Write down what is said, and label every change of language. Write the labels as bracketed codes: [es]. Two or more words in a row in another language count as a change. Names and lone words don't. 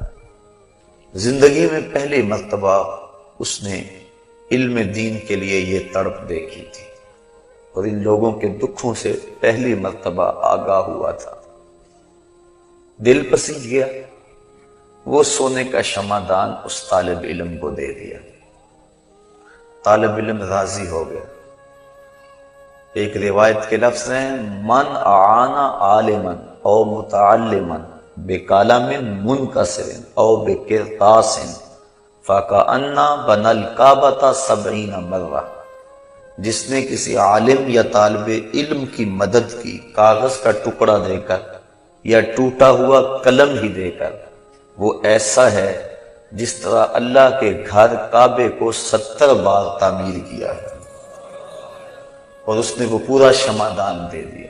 [ur] زندگی میں پہلی مرتبہ اس نے علم دین کے لیے یہ تڑپ دیکھی تھی اور ان لوگوں کے دکھوں سے پہلی مرتبہ آگاہ ہوا تھا۔ دل پسند گیا، وہ سونے کا شمعدان اس طالب علم کو دے دیا۔ طالب علم راضی ہو گیا۔ ایک روایت کے لفظ ہیں، [ar] من اعانا عالما او متعلما بکلام منکسر او بقرطاس فکأن بنى الکعبۃ 70 مرہ، [ur] جس نے کسی عالم یا طالب علم کی مدد کی کاغذ کا ٹکڑا دے کر یا ٹوٹا ہوا قلم ہی دے کر، وہ ایسا ہے جس طرح اللہ کے گھر کعبے کو 70 بار تعمیر کیا ہے، اور اس نے وہ پورا شمعدان دے دیا۔